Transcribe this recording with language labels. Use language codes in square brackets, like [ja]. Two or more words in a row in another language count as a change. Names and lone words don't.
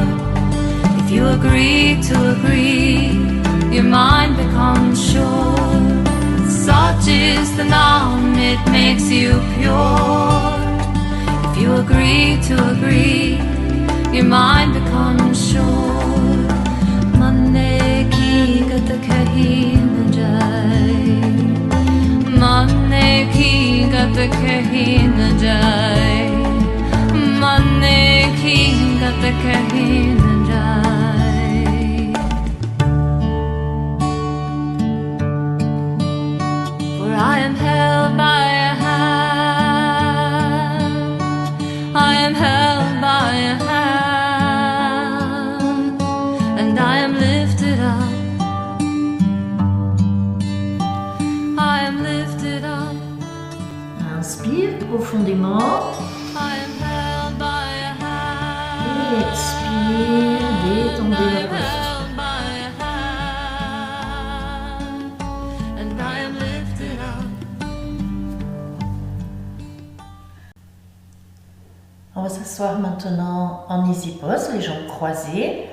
[en] If you agree to agree, your mind becomes sure. Such is the Nam, it makes you pure. If you agree to agree, your mind becomes sure. [pa] ਮੰਨੇ ਕੀ ਗਤਿ ਕਹੀ ਨ ਜਾਇ. ਮੰਨੇ ਕੀ ਗਤਿ ਕਹੀ ਨ ਜਾਇ. ਮੰਨੇ ਕੀ ਗਤਿ ਕਹੀ ਨ ਜਾਇ. [en] For I am held by a hand, I am held by a hand, and I am lifted up, I am lifted up. [fr] Inspire profondément. Expire, détendez la posture. On va s'asseoir maintenant en [en] easy pose, [fr] les jambes croisées.